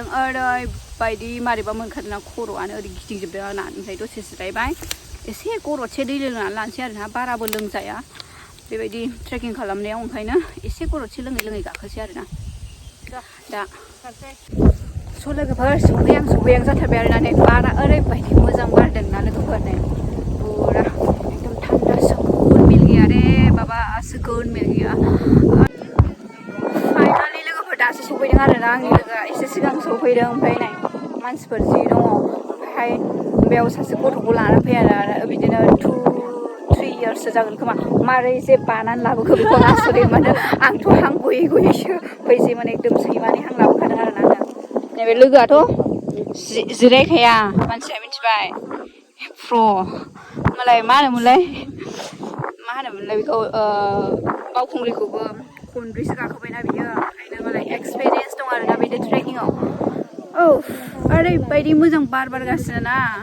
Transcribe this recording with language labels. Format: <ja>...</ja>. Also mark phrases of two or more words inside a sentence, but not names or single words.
<brx>ओरैबायदि मारैबा मोनखादोंना खर'आनो ओरै गिदिंजोबदों आंना ओमफ्राय दसे जिरायबाय एसे गरदसे दै लोंनानै लानोसै आरोना बाराबो लोंजाया बेबायदि ट्रेकिं खालामनायाव ओंखायनो एसे गरदसे लोङै गाखोसै आरोना दा स' लोगोफोर सौहैहां जाथारबाय आरोना नै बारा ओरैबायदि मोजां बारदोंना लोगोफोर नै पुरा एकदम थान्दा</brx> <hi>सुकुन मिल गया रे बाबा सुकुन मिल गया</hi> <brx>फाइनालि लोगोफोर दासो सफैदों आरोना आंनि लोगोआ एसे सिगां सफैदों ओमफ्राय नै मानसिफोर जि दङ ओमफ्राय बेयाव सासे गथ'खौ लाना फैयो आरो बिदिनो 2-3 इयार्ससो जागोन खोमा मारै जे बानानै लाबोखो बेखौ आसरित मोनो आंथ' हां गयै फैसैमोन एकदम सैमानि हां लाबोखादों आरोना आङो नैबे लोगोआथ' जिरायखाया मानसिया मिथिबाय प्र' मालाय मा होनोमोनलाय बेखौ बावखुंग्रिखौबो खनब्रैसो गाखोबायना बियो ओंखायनो मालाय एक्सपिरियेन्स दं आरोना बिदि ट्रेकिंआव ओरैबायदि मोजां बार बारगासिनो ना</brx>